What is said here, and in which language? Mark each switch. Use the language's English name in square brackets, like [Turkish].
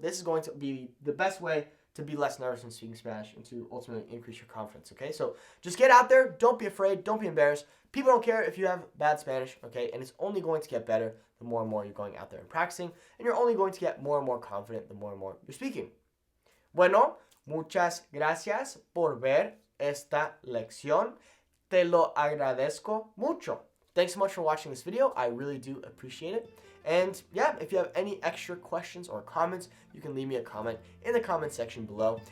[English] This is going to be the best way to be less nervous in speaking Spanish and to ultimately increase your confidence, okay? So just get out there. Don't be afraid. Don't be embarrassed. People don't care if you have bad Spanish, okay? And it's only going to get better the more and more you're going out there and practicing, and you're only going to get more and more confident the more and more you're speaking. [Spanish] Bueno, muchas gracias por ver esta lección. Te lo agradezco mucho. [English] Thanks so much for watching this video. I really do appreciate it. And yeah, if you have any extra questions or comments, you can leave me a comment in the comment section below.